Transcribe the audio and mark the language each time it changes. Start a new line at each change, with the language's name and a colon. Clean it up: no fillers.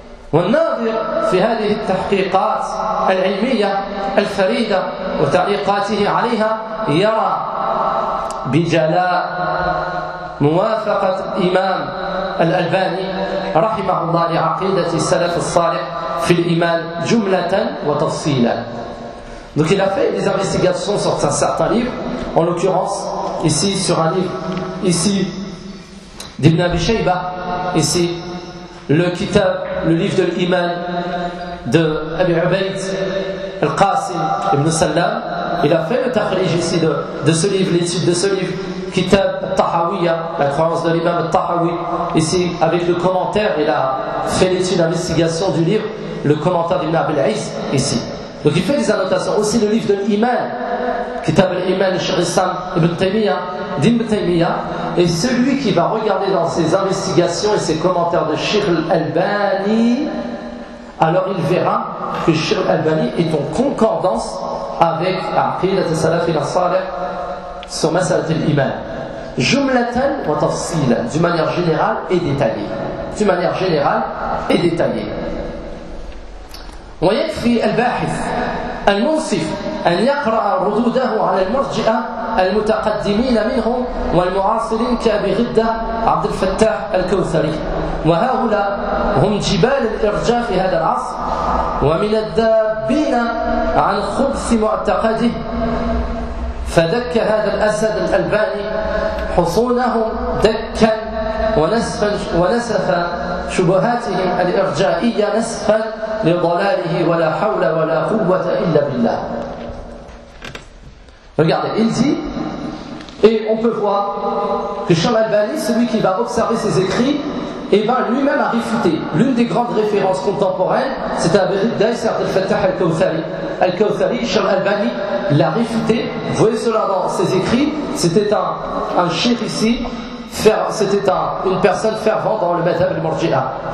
Arabic: والناظر في هذه التحقيقات العلمية الفريدة وتعليقاته عليها يرى بجلاء موافقة الإمام الألباني رحمه الله لعقيدة السلف الصالح في الإيمان جملة وتفصيلا.
French: Donc il a fait des investigations sur certains livres, en l'occurrence ici sur un livre ici d'Ibn Abi Shayba, ici le kitab, le livre de l'Iman de Abi Ubaid al-Qasim ibn Sallam. Il a fait le takhrij ici de ce livre, l'étude de ce livre, kitab al-Tahawiyya, la croyance de l'imam al-Tahawi, ici avec le commentaire. Il a fait l'étude d'investigation du livre, le commentaire d'Ibn Abi al-Is ici. Donc il fait des annotations. Aussi le livre de l'Iman, kitab al-Iman Cheikh Islam ibn Taymiyyah, d'Ibn Taymiyyah. Et celui qui va regarder dans ses investigations et ses commentaires de Cheikh Al-Albani, alors il verra que Cheikh Al-Albani est en concordance avec Aqidat al-Salaf al-Salih sur Mas'alat al-Iman.
Arabic: Jumlatan wa tafsilan,
French: d'une manière générale et détaillée. D'une manière générale et détaillée.
Arabic: Wa yakfi al-bahith al-munsif an yaqra' rududahu 'ala al-murji'a المتقدمين منهم والمعاصرين كأبي غدة عبد الفتاح الكوثري وهؤلاء هم جبال الإرجاء في هذا العصر ومن الذابين عن خبث معتقده فدك هذا الأسد الألباني حصونهم دكا ونسف شبهاتهم الإرجائية نسفا لضلاله ولا حول ولا قوة إلا بالله.
French: Regardez, il dit, et on peut voir que Cheikh Al-Albani, celui qui va observer ses écrits, et va lui-même à réfuter. L'une des grandes références contemporaines, c'est Abi Ghidda et Al-Fattah Al-Kawthari. Al-Kawthari, Cheikh Al-Albani l'a réfuté, vous voyez cela dans ses écrits, c'était un cheikh ici, c'était une personne fervente dans le madhab al-Murji'a.